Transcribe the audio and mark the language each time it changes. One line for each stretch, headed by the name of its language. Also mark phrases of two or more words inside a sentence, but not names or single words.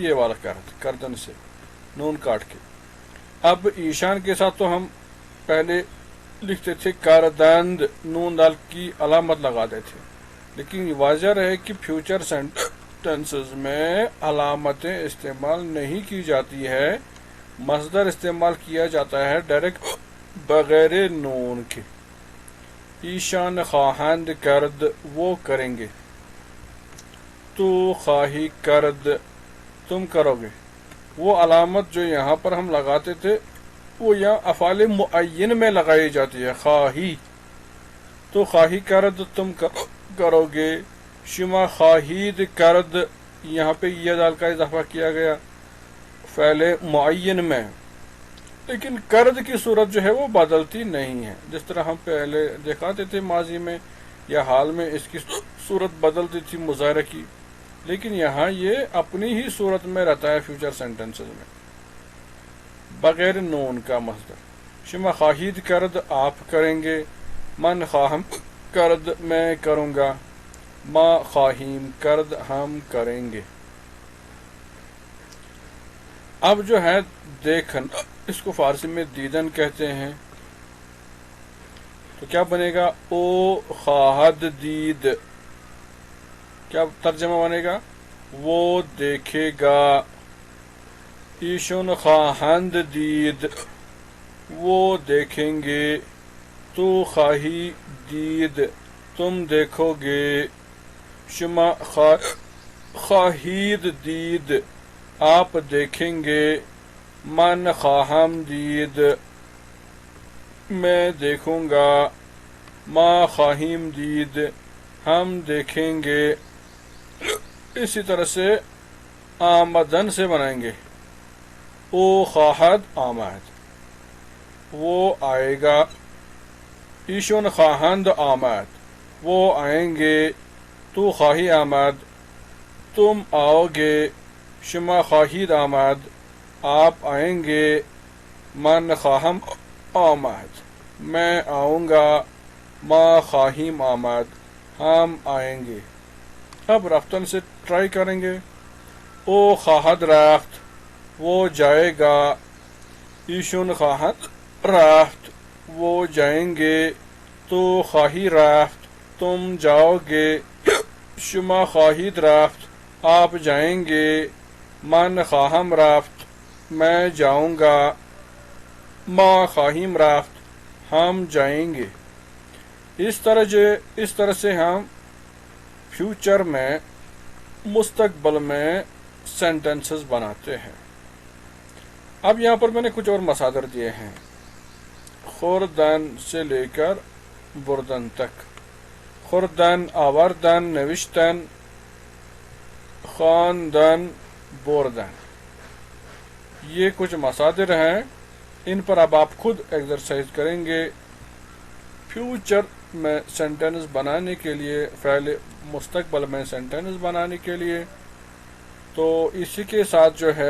Urdu: یہ والا کردن سے نون کاٹ کے۔ اب ایشان کے ساتھ تو ہم پہلے لکھتے تھے کردند، نون دال کی علامت لگاتے تھے، لیکن واضح رہے کہ
English: future sentences
Urdu: میں علامتیں استعمال نہیں کی جاتی ہے، مصدر استعمال کیا جاتا ہے ڈائریکٹ بغیر نون کے۔
Persian: ایشان خواہند کرد،
Urdu: وہ کریں گے،
Persian: تو خواہی کرد،
Urdu: تم کرو گے۔ وہ علامت جو یہاں پر ہم لگاتے تھے وہ یہاں افعال معین میں لگائی جاتی ہے،
Persian: خواہی، تو خواہی کرد
Urdu: تم کرو گے،
Persian: شما خواہید کرد،
Urdu: یہاں پہ یہ دال کا اضافہ کیا گیا فعل معین میں، لیکن کرد کی صورت جو ہے وہ بدلتی نہیں ہے، جس طرح ہم پہلے دکھاتے تھے ماضی میں یا حال میں اس کی صورت بدلتی تھی مظاہرہ کی، لیکن یہاں یہ اپنی ہی صورت میں رہتا ہے
English: future sentences
Urdu: میں بغیر نون کا مصدر۔
Persian: شما خواہید کرد،
Urdu: آپ کریں گے،
Persian: من خواہم کرد،
Urdu: میں کروں گا،
Persian: ما خواہیم کرد،
Urdu: ہم کریں گے۔ اب جو ہے دیکھن، اس کو فارسی میں دیدن کہتے ہیں، تو کیا بنے گا؟
Persian: او خواہد دید،
Urdu: کیا ترجمہ بنے گا؟ وہ دیکھے گا۔
Persian: ایشون خواہند دید،
Urdu: وہ دیکھیں گے،
Persian: تو خواہی دید،
Urdu: تم دیکھو گے،
Persian: شما خواہید دید،
Urdu: آپ دیکھیں گے،
Persian: من خواہم دید،
Urdu: میں دیکھوں گا،
Persian: ما خواہیم دید،
Urdu: ہم دیکھیں گے۔ اسی طرح سے آمدن سے بنائیں گے،
Persian: او خواہد آمد،
Urdu: وہ آئے گا،
Persian: ایشون خواہند آمد،
Urdu: وہ آئیں گے،
Persian: تو خواہی آمد،
Urdu: تم آؤ گے،
Persian: شما خواہید آمد،
Urdu: آپ آئیں گے،
Persian: من خواہم آمد،
Urdu: میں آؤں گا،
Persian: ما خواہیم آمد،
Urdu: ہم آئیں گے۔ اب رفتن سے ٹرائی کریں گے۔
Persian: او خواہد رفت،
Urdu: وہ جائے گا،
Persian: ایشون خواہد رفت،
Urdu: وہ جائیں گے،
Persian: تو خواہی رفت،
Urdu: تم جاؤ گے،
Persian: شما خواہید رفت،
Urdu: آپ جائیں گے،
Persian: من خواہم رفت،
Urdu: میں جاؤں گا،
Persian: ما خواہیم رفت،
Urdu: ہم جائیں گے۔ اس طرح سے ہم فیوچر میں، مستقبل میں سینٹنسز بناتے ہیں۔ اب یہاں پر میں نے کچھ اور مصادر دیے ہیں، خوردن سے لے کر بردن تک، خوردن، آوردن، نوشتن، خواندن، بردن، یہ کچھ مصادر ہیں، ان پر اب آپ خود ایکسرسائز کریں گے۔ فیوچر میں سینٹینس بنانے کے لیے، فعل مستقبل میں سینٹینس بنانے کے لیے، تو اسی کے ساتھ جو ہے